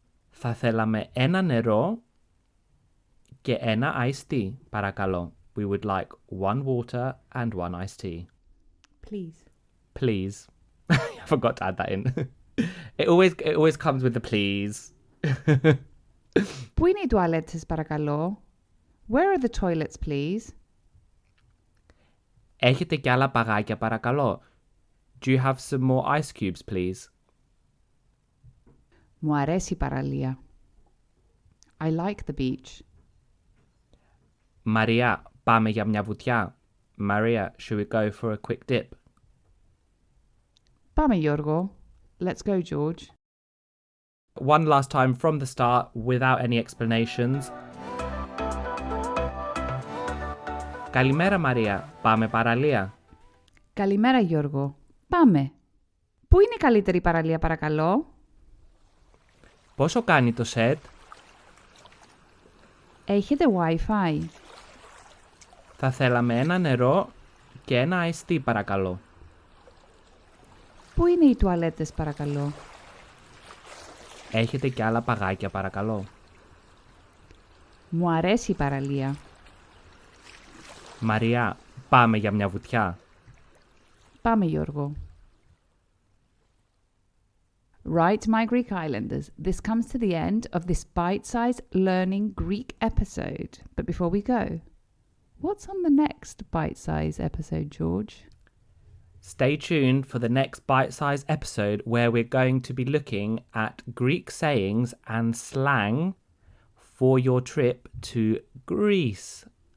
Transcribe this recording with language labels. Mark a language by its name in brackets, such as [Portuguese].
[Greek] Θα θέλαμε ένα νερό και ένα iced tea, παρακαλώ. [English] We would like one water and one iced tea. Please. Please. I forgot to add that in. It always comes with the please. [Greek] Πού είναι οι τουαλέτες, παρακαλώ? [English] Where are the toilets, please? [Greek] Έχετε κι άλλα παγάκια, παρακαλώ. [English] Do you have some more ice cubes, please? [Greek] Μου αρέσει η παραλία. [English] I like the beach. [Greek] Maria, πάμε για μια βουτιά. [English] Maria, should we go for a quick dip? [Greek] Πάμε, Γιώργο. [English] Let's go, George. One last time from the start, without any explanations. [Greek] Καλημέρα, Μαρία. Πάμε παραλία. Καλημέρα, Γιώργο. Πάμε. Πού είναι η καλύτερη παραλία, παρακαλώ? Πόσο κάνει το set? Έχετε Wi-Fi? Θα θέλαμε ένα νερό και ένα iced tea, παρακαλώ. Πού είναι οι τουαλέτες, παρακαλώ? Έχετε κι άλλα παγάκια, παρακαλώ. Μου αρέσει η παραλία. Μαρία, πάμε για μια βουτιά. Πάμε, Γιώργο. [English] Right, my Greek Islanders, this comes to the end of this bite-sized learning Greek episode. But before we go, what's on the next bite-sized episode, George? Stay tuned for the next bite-sized episode where we're going to be looking at Greek sayings and slang for your trip to Greece.